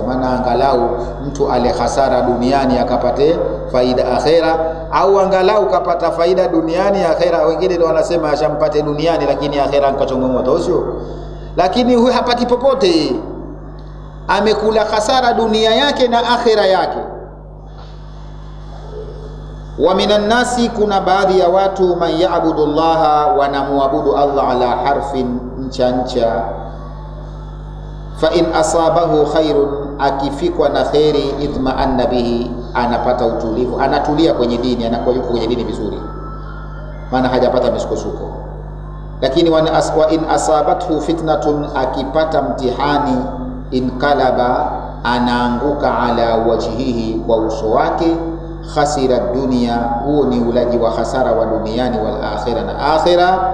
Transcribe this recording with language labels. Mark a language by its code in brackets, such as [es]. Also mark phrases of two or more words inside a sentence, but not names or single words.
[sw] Maana angalau mtu ale hasara duniani akapate faida akhira, au angalau kapata faida duniani akhira. Wengine ndio wanasema ashampate duniani lakini akhira nkachongomoto, sio? Lakini huyu hapati popote, amekula hasara dunia yake na akhira yake. [ar] ومن الناس, [sw] kuna baadhi ya watu, [ar] من يعبد الله, [sw] wanamuabudu Allah [ar] على حرف, ncha. فإن أصابه خير, [sw] akifikwa na khairi, [ar] اطمأن به, [sw] anapata utulivu, anatulia kwenye dini, anakuwa yuko kwenye dini vizuri, maana hajapata misukosuko. Lakini [ar] وإن أصابته فتنة, [sw] akipata mtihani, inkalaba, anaanguka [ar] على وجهه, [sw] kwa uso wake, [ar] خسر الدنيا, [sw] huo ni ulaji wa hasara wa duniani, [ar] والآخرة, [sw] na akhirah.